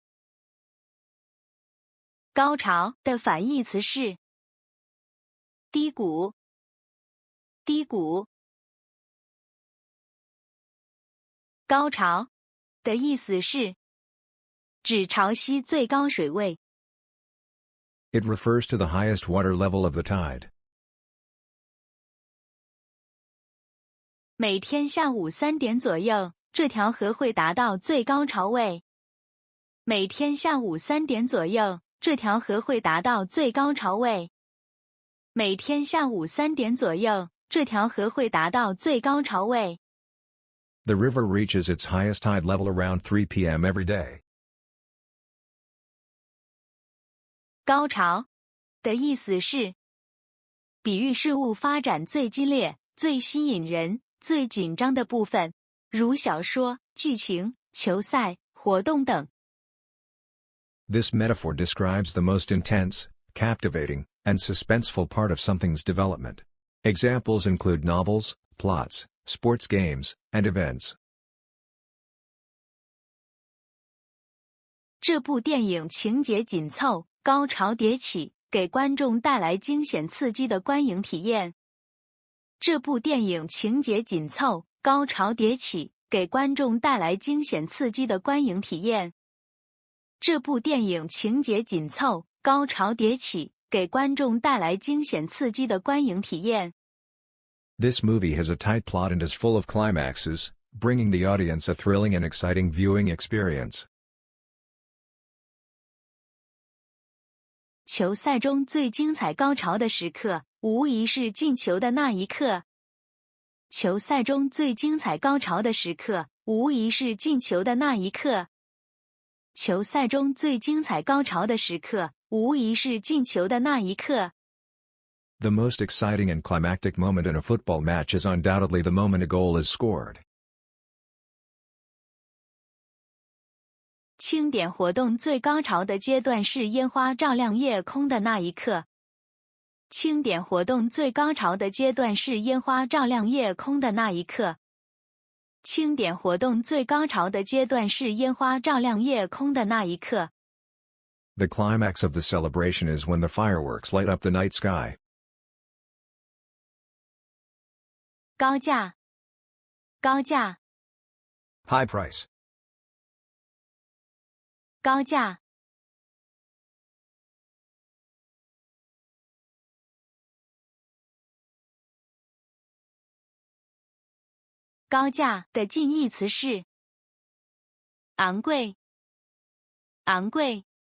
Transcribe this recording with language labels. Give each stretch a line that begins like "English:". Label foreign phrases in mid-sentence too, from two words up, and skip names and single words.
Chinese: 高潮的反義詞是低谷，低谷。高潮的意思是指潮汐最高水位。
English: It refers to the highest water level of the tide.
Chinese: 每天下午3點左右，這條河會達到最高潮位。每天下午3點左右，這條河會達到最高潮位。每天下午3點左右，這條河會達到最高潮位。
English: The river reaches its highest tide level around 3 p.m. every day.
Chinese: 高潮的意思是比喻事物發展最激烈、最吸引人、最緊張的部分，如小說、劇情、球賽、活動等。
English: This metaphor describes the most intense, captivating, and suspenseful part of something's development. Examples include novels, plots, sports games, and events.
Chinese: 這部電影情節緊湊，高潮迭起，給觀眾帶來驚險刺激的觀影體驗。這部電影情節緊湊，高潮迭起，給觀眾帶來驚險刺激的觀影體驗。這部電影情節緊湊，高潮迭起，給觀眾帶來驚險刺激的觀影體驗。
English: This movie has a tight plot and is full of climaxes, bringing the audience a thrilling and exciting viewing experience.
Chinese: 球賽中最精彩高潮的時刻，無疑是進球的那一刻。球賽中最精彩高潮的時刻，無疑是進球的那一刻。球賽中最精彩高潮的時刻，無疑是進球的那一刻。
English: The most exciting and climactic moment in a football match is undoubtedly the moment a goal is scored.
Chinese: 慶典活動最高潮的階段是煙花照亮夜空的那一刻。慶典活動最高潮的階段是煙花照亮夜空的那一刻。慶典活動最高潮的階段是煙花照亮夜空的那一刻。
English: The climax of the celebration is when the fireworks light up the night sky.
Chinese: 高價，高價，
English: High price.
Chinese: 高價。高價的近義詞是昂貴，昂貴。